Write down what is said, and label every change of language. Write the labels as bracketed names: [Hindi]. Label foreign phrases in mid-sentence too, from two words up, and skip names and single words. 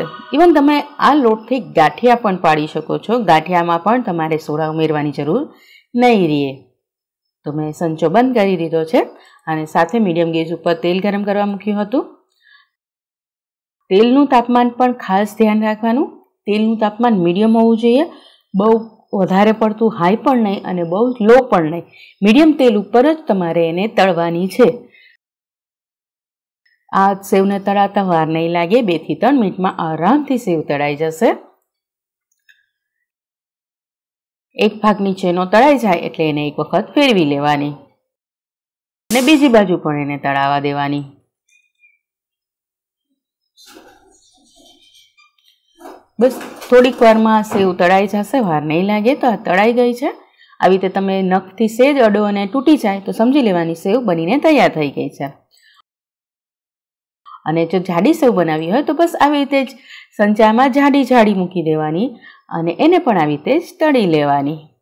[Gujarati] ઇવન તમે આ લોટથી ગાઠિયા પણ પાડી શકો છો। ગાઠિયામાં પણ તમારે સોડા ઉમેરવાની જરૂર નહીં રહે। તો મેં સંચો બંધ કરી દીધો છે અને સાથે [English] medium gas [Gujarati] પર તેલ ગરમ કરવા મૂક્યું હતું। તેલનું તાપમાન પણ ખાસ ધ્યાન રાખવાનું। તેલનું તાપમાન મીડિયમ હોવું જોઈએ. બહુ વધારે પડતું હાઈ પણ નહીં અને બહુ લો પણ નહીં। મીડિયમ તેલ ઉપર જ તમારે એને તળવાની છે. આ સેવને તળાતા વાર નહીં લાગે। 2 થી 3 મિનિટ માં આરામથી સેવ તળાઈ જશે. એક ભાગ નીચેનો તળાઈ જાય એટલે એને એક વખત ફેરવી લેવાની ને બીજી બાજુ પણ એને તળાવા દેવાની। બસ થોડીક વારમાં સેવ તળાઈ જશે, વાર નહીં લાગે. તો આ તળાઈ ગઈ છે. આવી રીતે તમે નખથી સેજ અડો અને તૂટી જાય તો સમજી લેવાની સેવ બનીને તૈયાર થઈ ગઈ છે. અને જો જાડી સેવ બનાવી હોય તો બસ આવી રીતે જ સંચામાં જાડી જાડી મૂકી દેવાની અને એને પણ આવી રીતે જ તળી લેવાની.